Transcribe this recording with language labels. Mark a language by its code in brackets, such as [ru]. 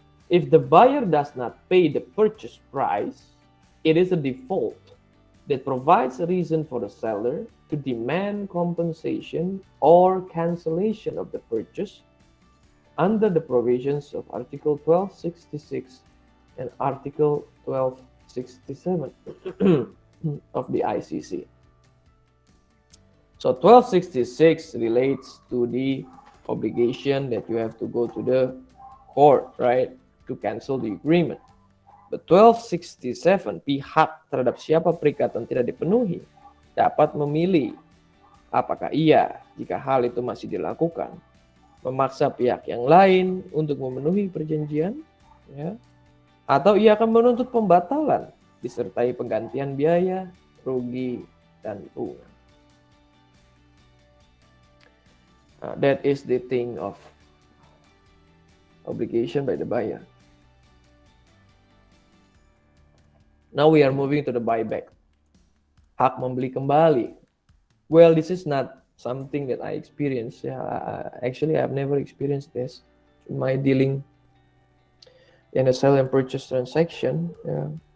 [en] If the buyer does not pay the purchase price, it is a default that provides a reason for the seller to demand compensation or cancellation of the purchase under the provisions of Article 1266 and Article 1267 of the ICC. So 1266 relates to the obligation that you have to go to the court, right, to cancel the agreement. [id] But 1267, pihak terhadap siapa perikatan tidak dipenuhi dapat memilih apakah ia, jika hal itu masih dilakukan, memaksa pihak yang lain untuk memenuhi perjanjian, ya, atau ia akan menuntut pembatalan disertai penggantian biaya, rugi, dan bunga. [en] That is the thing of obligation by the buyer. Now we are moving to the buyback. [id] Hak membeli kembali. [en] Well, this is not something that I experienced. Yeah, actually, I've never experienced this in my dealing in a sale and purchase transaction. Yeah.